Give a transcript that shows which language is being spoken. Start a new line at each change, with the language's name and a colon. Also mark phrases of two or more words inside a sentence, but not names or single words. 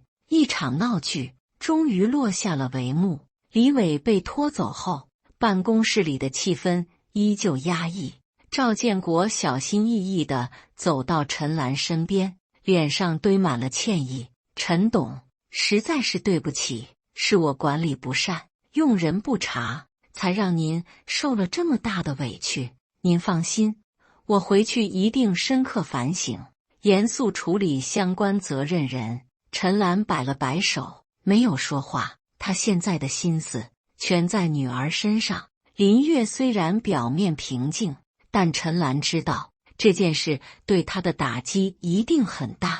Chinese: 一場鬧劇終於落下了帷幕。李偉被拖走後，辦公室裡的氣氛依舊壓抑。趙建國小心翼翼地走到陳嵐身邊，臉上堆滿了歉意。陳董，實在是對不起，是我管理不善，用人不察，才讓您受了這麼大的委屈。您放心，我回去一定深刻反省，嚴肅處理相關責任人。陳嵐擺了擺手，沒有說話。他現在的心思全在女兒身上。林月雖然表面平靜，但陳嵐知道這件事對他的打擊一定很大。